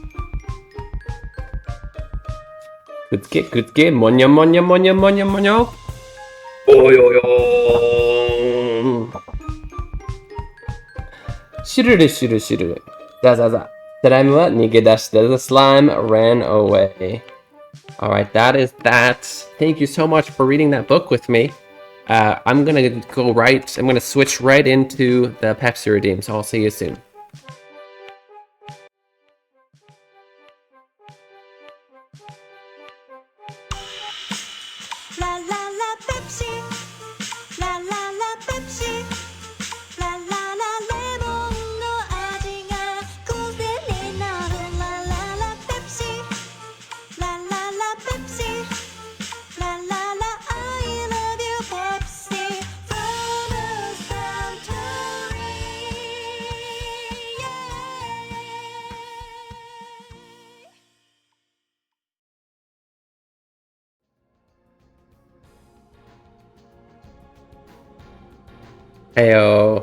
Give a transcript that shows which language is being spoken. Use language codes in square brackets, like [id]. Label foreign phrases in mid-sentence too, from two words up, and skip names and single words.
[ja] くっつけ、くっつけ、もにゃもにゃもにゃもにゃもにゃ。およよーん。しるるしるしる。ザザザ。スライムは逃げ出した。 [en] The slime ran away. Alright, that is that. Thank you so much for reading that book with me. I'm gonna switch right into the Pepsi redeem, so I'll see you soon. La la la Pepsi, la la la Pepsi, la la la [ja] レモンの味が癖になる。 La la la Pepsi, la la la Pepsi, la la la [en] I love you Pepsi from the Suntory. Heyo.